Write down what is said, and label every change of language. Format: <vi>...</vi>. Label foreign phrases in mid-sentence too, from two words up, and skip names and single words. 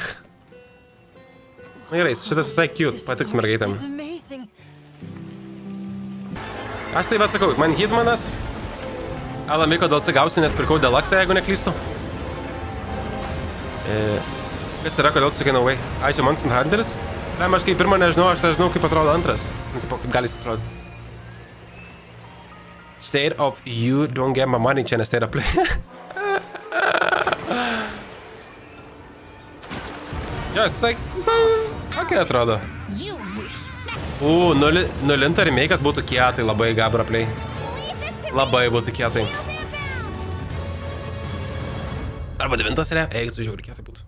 <lt>Na gerai, šitas visai cute, patiks mergaitėm. Aš taip atsakau, man Hitmanas Alamiko DLC gausiu, nes pirkau Deluxe, jeigu neklystu. Kas yra, kodėl tu sakai</lt> <en>no way?</en> <lt>Ai, čia Monster Hunteris? Ne, aš kaip pirmą nežinau, aš nežinau, kaip atrodo antras. Tipo, kaip gali atrodo.</lt> <en>State of you don't get my money,</en> <lt>čia ne</lt> <en>State of Play. Jo, visai, kokia atrodo. Nulinta remake'as būtų kietai, labai Gabra Play. Labai būtų kietai. Arba 9 re, eik, tu žiauri kietai būtų.</en>